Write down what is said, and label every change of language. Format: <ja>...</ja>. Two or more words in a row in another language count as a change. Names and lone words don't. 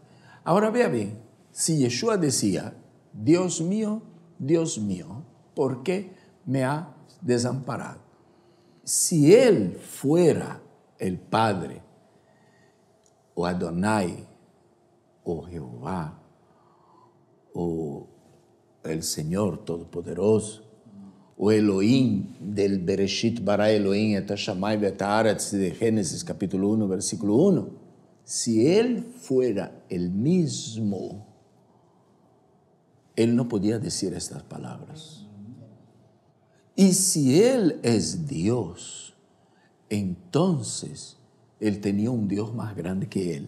<es>Ahora vea bien, si Yeshua decía: Dios mío, ¿por qué me ha desamparado? Si él fuera el Padre, o Adonai, o Jehová, o el Señor Todopoderoso, o Elohim del</es> <he>בראשית ברא אלוהים את השמים ואת הארץ</he> <es>de Génesis capítulo 1 versículo 1, si él fuera el mismo, él no podía decir estas palabras. Y si él es Dios, entonces él tenía un Dios más grande que él.</es>